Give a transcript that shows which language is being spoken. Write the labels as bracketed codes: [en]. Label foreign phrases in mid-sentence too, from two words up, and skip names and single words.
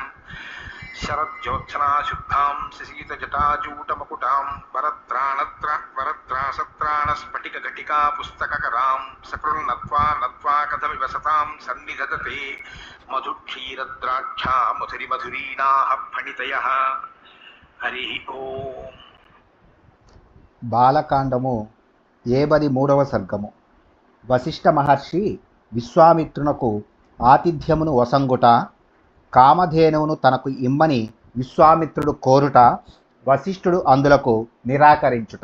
[sa] शरज्योत्सनाशुद्धां शशीतजटाजूटमकुटां वरत्रासत्राणस्फटिकघटिका पुस्तककरां सकृन्नत्वा नत्वा कथमिव सतां सन्निधत्ते मधुक्षीरद्राक्षा मधुरिमधुरीणाः फणितयः। हरि ओम्। [te] బాలకాండము 73వ సర్గము. వశిష్ఠ మహర్షి విశ్వామిత్రునకు ఆతిథ్యమును వసంగుట, కామధేనువును తనకు ఇమ్మని విశ్వామిత్రుడు కోరుట, వశిష్ఠుడు అందులకు నిరాకరించుట.